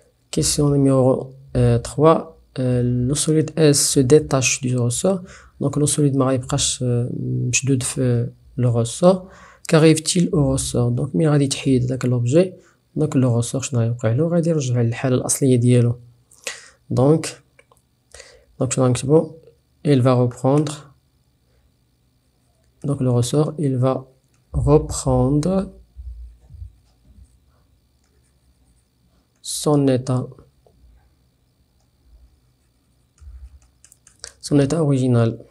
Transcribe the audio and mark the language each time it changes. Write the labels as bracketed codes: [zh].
[fr] question numéro 3 le solide S se détache du ressort. donc le solide [ar] ما غيبقاش مشدود في [fr] le ressort. qu'arrive-t-il au ressort. [ar] donc ملي غادي تحيد داك l'objet donc le ressort شنو غيوقع له غادي يرجع للحاله الاصليه ديالو. [fr] donc [ar] شنو غنكتبو [fr] il va reprendre. donc le ressort il va reprendre son état original.